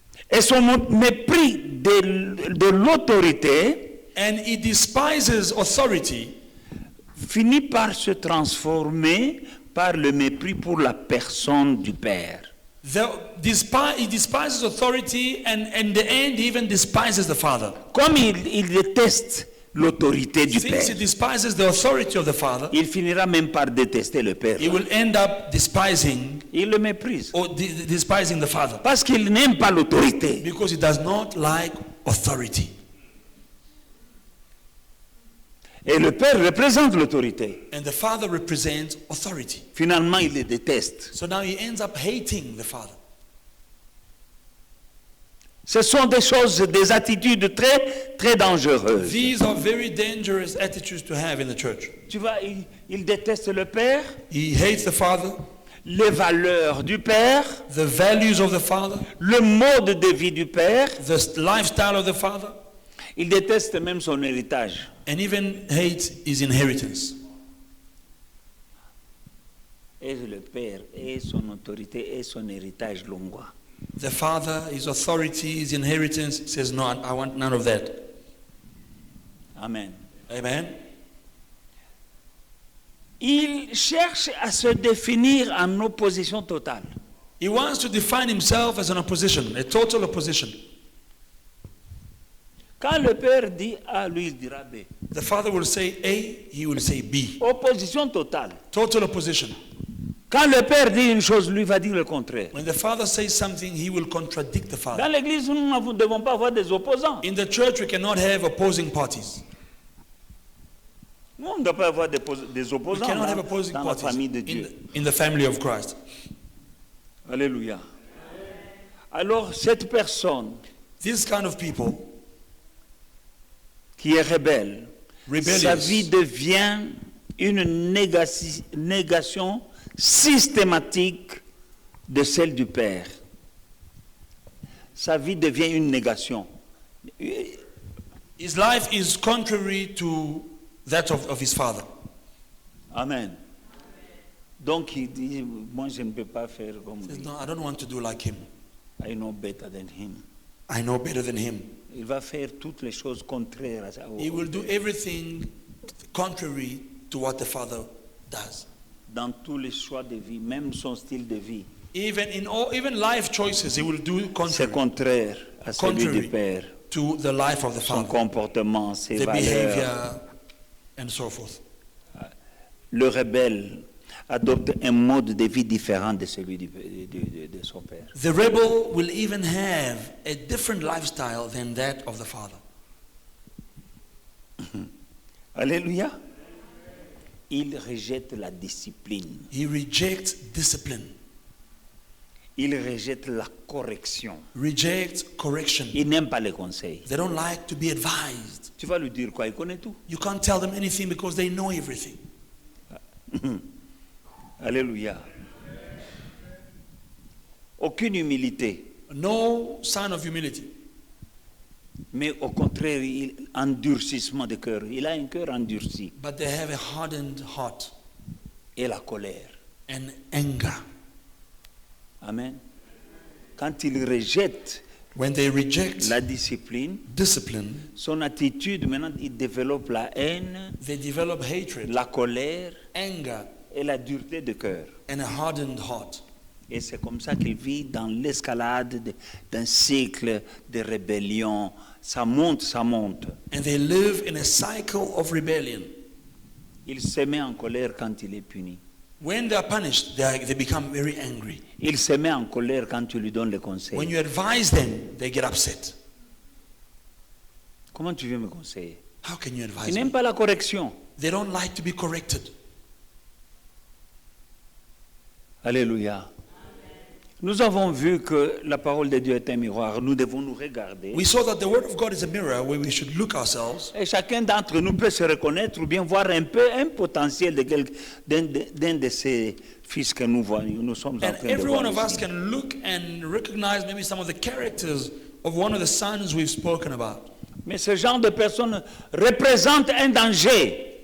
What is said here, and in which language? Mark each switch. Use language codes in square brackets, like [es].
[fr] Et son mépris de l'autorité [en] And he despises authority [fr] finit par se transformer par le mépris pour la personne du Père. [en] He despises authority, and in the end, he even despises the Father. [fr] Comme il déteste l'autorité du [en] Since he [fr] Père, [en] despises the authority of the Father, [fr] il finira même par détester le Père. [en] he will end up despising [fr] Il le méprise. [en] or despising the Father [fr] Parce qu'il n'aime pas l'autorité. [en] because he does not like authority. [fr] Et le Père représente l'autorité. [en] And the Father represents authority. [fr] Finalement, il le déteste. [en] So now he ends up hating the Father. [fr] Ce sont des choses, des attitudes très, très dangereuses. [en] These are very dangerous attitudes to have in the church. [fr] Tu vois, il déteste le Père, [en] He hates the Father, [fr] les valeurs du Père, [en] the values of the Father, [fr] le mode de vie du Père. [en] the lifestyle of the Father, [fr] Il déteste même son héritage. [en] and even hates his inheritance. [fr] Et le Père et son autorité et son héritage l'ongoient. [en] The Father, his authority, his inheritance, says, no, I want none of that. Amen. Amen. [fr] Il cherche à se définir en opposition totale. [en] He wants to define himself as an opposition, a total opposition. [fr] Quand le Père dit A, lui il dira B. [en] The Father will say A, he will say B. [fr] Opposition totale. [en] Total opposition. [fr] Quand le Père dit une chose, lui va dire le contraire. [en] When the Father says something, he will contradict the [fr] Dans [en] Father. [fr] l'église, nous ne devons pas avoir des opposants. [en] In the church, we cannot have opposing parties. [fr] Nous, on ne doit pas avoir des [en] We [fr] opposants [en] cannot have opposing [fr] dans la [en] parties [fr] famille de Dieu. [en] in the family of Christ. [fr] Alléluia. Alors, cette personne [en] This kind of people, [fr] qui est rebelle, [en] rebellious, [fr] sa vie devient une négation systématique de celle du Père. Sa vie devient une négation. [en] his life is contrary to that of his father. Amen. [fr] Donc il dit, moi je ne peux pas faire comme [en] He says, [fr] lui. [en] no, I don't want to do like him. I know better than him. I know better than him. [fr] Il va faire toutes les choses contraires à ça. [en] He will do everything contrary to what the father does. [fr] Dans tous les choix de vie, même son style de vie, [en] Even life choices, he will do [fr] c'est contraire à celui [en] Contrary. [fr] du Père. [en] to the life of the [fr] Son [en] father, [fr] comportement, ses [en] the [fr] valeurs. [en] behavior, and so forth. [fr] Le rebelle adopte un mode de vie différent de celui de son Père. [en] The rebel will even have a different lifestyle than that of the father. [fr] Alléluia. Il rejette la discipline. [en] He rejects discipline, [fr] Il rejette la correction. [en] rejects correction. [fr] Il n'aime pas les conseils. [en] They don't like to be advised. [fr] Tu vas lui dire quoi? Il connaît tout. [en] You can't tell them anything because they know everything. Alléluia. [fr] Aucune humilité. [en] No sign of humility. [fr] Mais au contraire, endurcissement de cœur. Il a un cœur endurci. [en] But they have a hardened heart [fr] Et la colère. [en] and anger. [fr] Amen. Quand il rejette [en] When they reject [fr] la discipline, [en] discipline, [fr] son attitude, maintenant, il développe la haine, [en] they develop hatred, [fr] la colère [en] anger, [fr] et la dureté de cœur. [en] and a hardened heart. [fr] Et c'est comme ça qu'il vit dans l'escalade d'un cycle de rébellion. Ça monte, ça monte. [en] And they live in a cycle of rebellion. [fr] Il se met en colère quand il est puni. [en] When they are punished, they become very angry. [fr] Il se met en colère quand tu lui donnes les [en] When [fr] conseils. [en] you advise them, they get upset. [fr] Comment tu veux me conseiller? [en] How can you advise [fr] n'aime [en] them? [fr] pas la correction. [en] They don't like to be corrected. Alléluia. [fr] Nous avons vu que la parole de Dieu est un miroir. Nous devons nous regarder. [en] We saw that the Word of God is a mirror where we should look ourselves. [fr] Et chacun d'entre nous peut se reconnaître ou bien voir un peu un potentiel d'un de ces fils que nous voyons. Nous sommes en [en] And [fr] train de [en] every [fr] voir [en] one of us [fr] ici. [en] can look and recognize maybe some of the characters of one of the sons we've spoken about. [fr] Mais ce genre de personnes représente un danger.